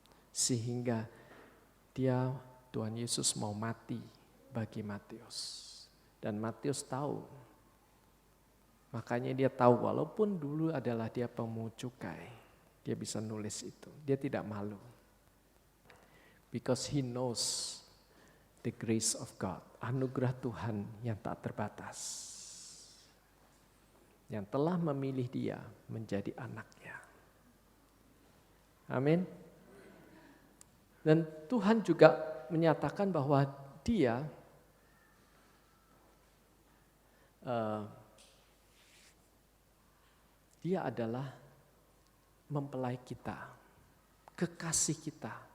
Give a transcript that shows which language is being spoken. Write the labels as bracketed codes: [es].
[id] Sehingga Tuhan Yesus mau mati bagi Matius. Dan Matius tahu. Makanya dia tahu walaupun dulu adalah dia pemungut cukai, dia bisa nulis itu. Dia tidak malu. [en] Because he knows the grace of God. [id] Anugerah Tuhan yang tak terbatas. Yang telah memilih dia menjadi anaknya. Amin. Dan Tuhan juga menyatakan bahwa dia adalah mempelai kita, kekasih kita.